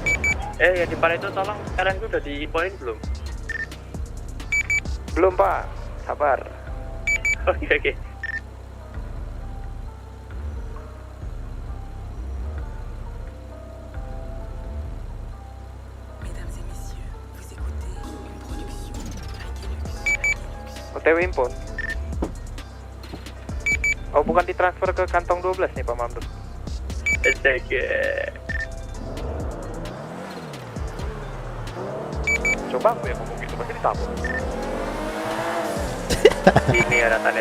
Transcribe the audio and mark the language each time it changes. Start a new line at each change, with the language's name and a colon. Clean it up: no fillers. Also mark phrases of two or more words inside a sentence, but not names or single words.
Indonesian: Yang di depan itu tolong kalian itu udah diinfoin belum? Belum Pak, Sabar. Oke.
French: Mesdames et messieurs, vous écoutez une production Reggae
Indonesian: OTW impun. Oh, bukan ditransfer ke kantong 12 nih Pak Mamdul. Astaga. Coba aku yang ngomong gitu, pasti ditabung. Ini ya datanya.